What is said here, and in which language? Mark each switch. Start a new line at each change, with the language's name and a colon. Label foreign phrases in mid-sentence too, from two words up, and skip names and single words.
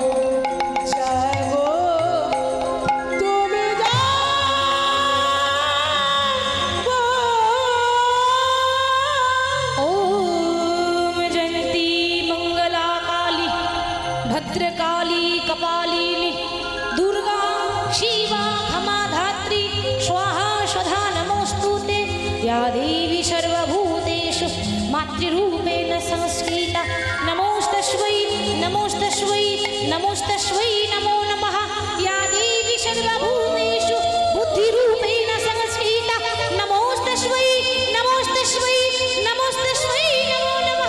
Bangla: জাগো তুমি জাগো।
Sanskrit: ওম জয়ন্তী মঙ্গলা কালী ভদ্রকালী কপালিনী দুর্गा शिवा क्षमा धात्री स्वाहा स्वधा नमोस्तुते। या देवी सर्वभूतेषु मातृरूपेण संस्कृता नमोस्तस्मै नमोस्तस्मै नमोस्तस्मै नमो नमः। या देवी सर्वभूतेषु बुद्धिरूपेण संस्कृता नमोस्तस्मै नमोस्तस्मै नमोस्तस्मै नमो नमः।